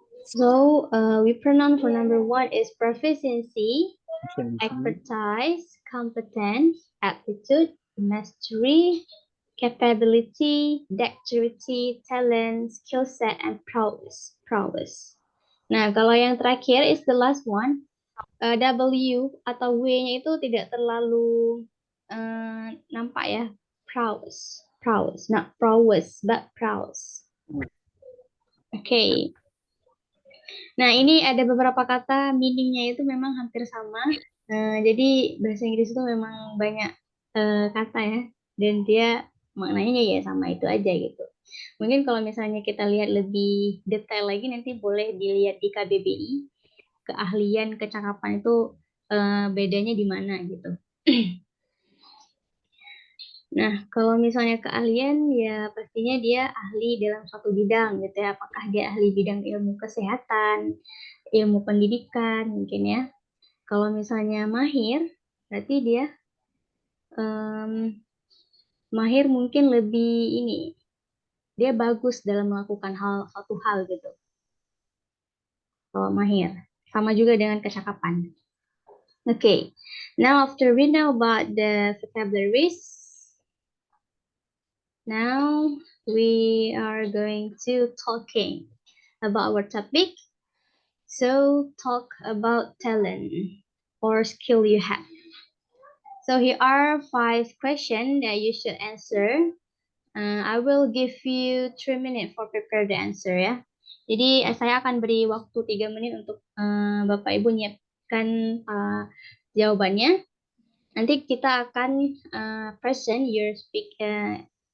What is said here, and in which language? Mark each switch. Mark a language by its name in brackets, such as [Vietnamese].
[English] So we pronoun for number one is proficiency, expertise, competence, aptitude, mastery, capability, dexterity, talent, skill set, and prowess. Prowess. [Indonesian] Nah, kalau yang terakhir [English] is the last one. [Indonesian] W atau W-nya itu tidak terlalu nampak ya. [English] Prowess. Prowess. Not prowess, but prowess. [Indonesian] Oke. Nah, ini ada beberapa kata meaning-nya itu memang hampir sama. Jadi bahasa Inggris itu memang banyak kata ya. Dan dia maknanya ya sama itu aja gitu. Mungkin kalau misalnya kita lihat lebih detail lagi nanti boleh dilihat di KBBI. Keahlian, kecakapan itu bedanya di mana gitu. Nah, kalau misalnya keahlian ya pastinya dia ahli dalam suatu bidang gitu ya. Apakah dia ahli bidang ilmu kesehatan, ilmu pendidikan mungkin ya. Kalau misalnya mahir, berarti dia mahir mungkin lebih ini. Dia bagus dalam melakukan suatu hal gitu. Kalau mahir. Sama juga dengan kecakapan. [English] Okay, now after we know about the vocabularies, now we are going to talking about our topic. So talk about talent or skill you have. So here are 5 questions that you should answer. I will give you 3 minutes for prepare the answer ya. [Indonesian] Jadi saya akan beri waktu 3 menit untuk Bapak Ibu nyiapkan jawabannya. Nanti kita akan [English] person you're speaking.